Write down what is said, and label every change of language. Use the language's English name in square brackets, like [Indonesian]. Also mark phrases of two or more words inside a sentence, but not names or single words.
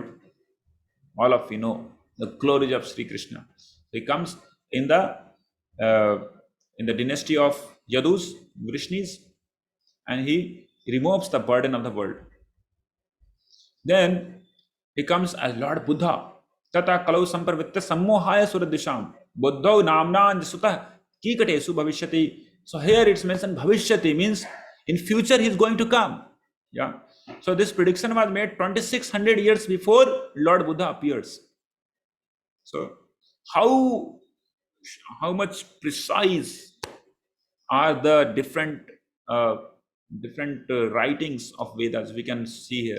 [English] All of you know the glories of Sri Krishna. He comes in the dynasty of Yadus, Vrishnis, and he removes the burden of the world. Then he comes as Lord Buddha. [Sanskrit] Tata kalau samparvitta sammohaya suradisham. Buddho namna sutah kikatesu bhavishyati. [English] So here it's mentioned bhavishyati means in future he is going to come. Yeah. So this prediction was made 2600 years before Lord Buddha appears. So how much precise are the different writings of Vedas we can see here.